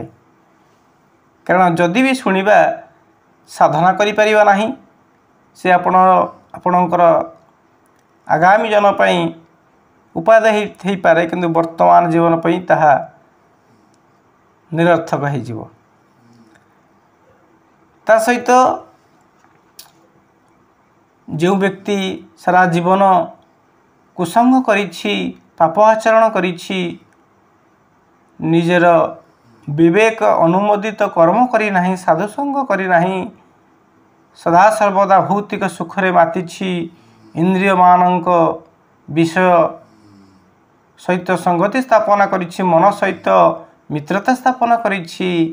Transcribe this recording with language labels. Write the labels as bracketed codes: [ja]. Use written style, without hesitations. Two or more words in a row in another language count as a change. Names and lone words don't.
[or] କାରଣ ଯଦି ବି ଶୁଣିବା, ସାଧନା କରିପାରିବା ନାହିଁ, ସେ ଆପଣଙ୍କର ଆଗାମୀ ଜୀବନ ପାଇଁ ଉପାଦେୟ ହେଇପାରେ, କିନ୍ତୁ ବର୍ତ୍ତମାନ ଜୀବନ ପାଇଁ ତାହା ନିରର୍ଥକ ହୋଇଯିବ। ତା ସହିତ ଯୋ ବ୍ୟକ୍ତି ସାରା ଜୀବନ କୁସଙ୍ଗ କରିଛି, ପାପ ଆଚରଣ କରିଛି, ନିଜର ବିବେକ ଅନୁମୋଦିତ କର୍ମ କରି ନାହିଁ, ସାଧୁସଙ୍ଗ କରି ନାହିଁ, ସଦା ସର୍ବଦା ଭୌତିକ ସୁଖରେ ମାତିଛି, ଇନ୍ଦ୍ରିୟ ମାନଙ୍କ ବିଷୟ ସହିତ ସଙ୍ଗତି ସ୍ଥାପନା କରିଛି, ମନ ସହିତ ମିତ୍ରତା ସ୍ଥାପନା କରିଛି,